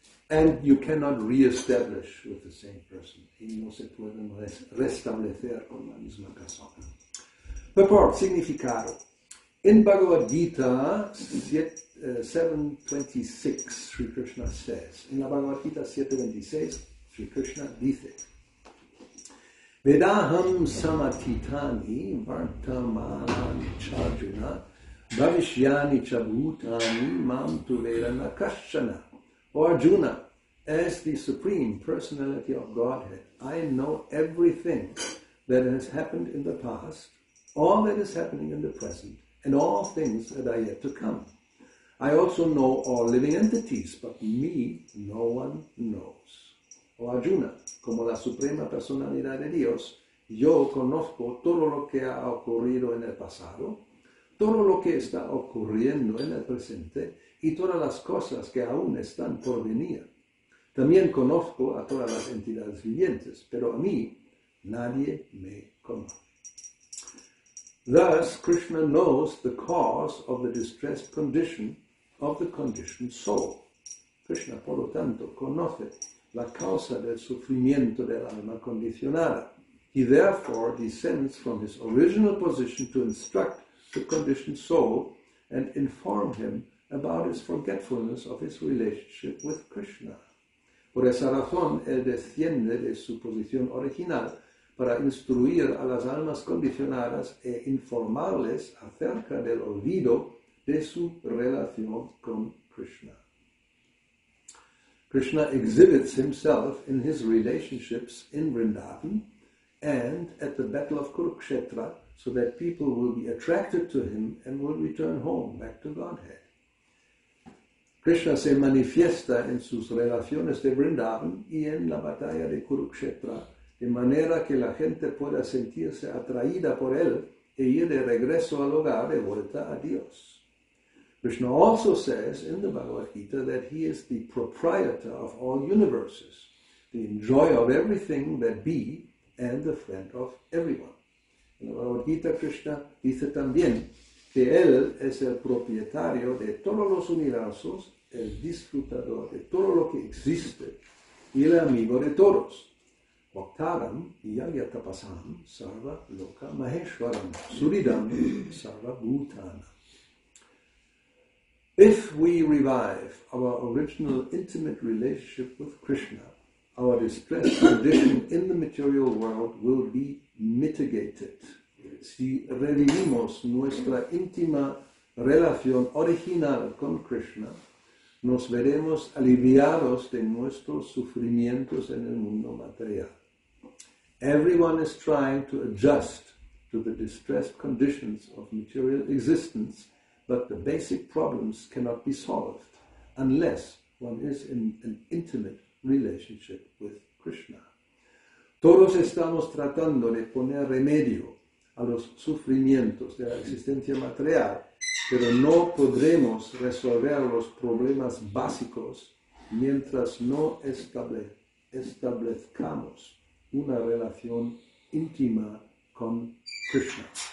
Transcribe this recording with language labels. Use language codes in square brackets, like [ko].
[en] And you cannot re-establish with the same person. [es] Y no se pueden restablecer con la misma persona. [sa] Purport, significado. [en] In Bhagavad Gita 7.26, Sri Krishna says, in [es] la Bhagavad Gita 7.26, Sri Krishna dice, [sa] Vedaham samatitani vartamani charjuna bhavishyani chabhutani mam tu vedana kashana. [en] O Arjuna, as the Supreme Personality of Godhead, I know everything that has happened in the past, all that is happening in the present, and all things that are yet to come. I also know all living entities, but me no one knows. [es] O Arjuna, como la Suprema Personalidad de Dios, yo conozco todo lo que ha ocurrido en el pasado, todo lo que está ocurriendo en el presente, y todas las cosas que aún están por venir. También conozco a todas las entidades vivientes, pero a mí nadie me conoce. [en] Thus, Krishna knows the cause of the distressed condition of the conditioned soul. [es] Krishna, por lo tanto, conoce la causa del sufrimiento del alma condicionada. [en] He therefore descends from his original position to instruct the conditioned soul and inform him about his forgetfulness of his relationship with Krishna. [es] Por esa razón, él desciende de su posición original para instruir a las almas condicionadas e informarles acerca del olvido de su relación con Krishna. [en] Krishna exhibits himself in his relationships in Vrindavan and at the battle of Kurukshetra, so that people will be attracted to him and will return home, back to Godhead. [es] Krishna se manifiesta en sus relaciones de Vrindavan y en la batalla de Kurukshetra, de manera que la gente pueda sentirse atraída por él e ir de regreso al hogar, de vuelta a Dios. [en] Krishna also says in the Bhagavad Gita that he is the proprietor of all universes, the enjoyer of everything that be, and the friend of everyone. [es] En la Bhagavad Gita, Krishna dice también que él es el propietario de todos los universos, el disfrutador de todo lo que existe y el amigo de todos. [sa] Bhaktaram yagyatapasam sarva loka maheshwaram suridam sarva bhutana. [en] If we revive our original intimate relationship with Krishna, our distressed condition in the material world will be mitigated. [es] Si revivimos nuestra íntima relación original con Krishna, nos veremos aliviados de nuestros sufrimientos en el mundo material. [en] Everyone is trying to adjust to the distressed conditions of material existence, but the basic problems cannot be solved unless one is in an intimate relationship with Krishna. [es] Todos estamos tratando de poner remedio a los sufrimientos de la existencia material, pero no podremos resolver los problemas básicos mientras no establezcamos una relación íntima con Krishna.